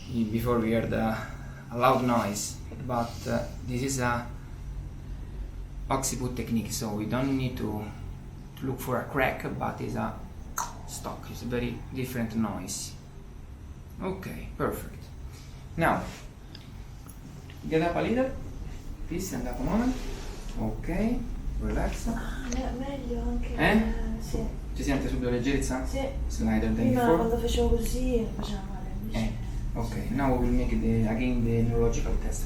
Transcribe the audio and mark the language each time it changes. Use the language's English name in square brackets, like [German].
[English] Before we heard a loud noise, but this is a occiput technique, so we don't need to look for a crack, but it's a stock, it's a very different noise. Okay, perfect. Now, get up a little, please stand up a moment. Ok, relax. [Italian] Ah, meglio anche. Sì. Si sente subito leggerezza? Sì. [English] Slider than [Italian] Prima [English] before. [Italian] quando facevo così faceva male. Invece. [English] Ok, now we will make again the neurological test.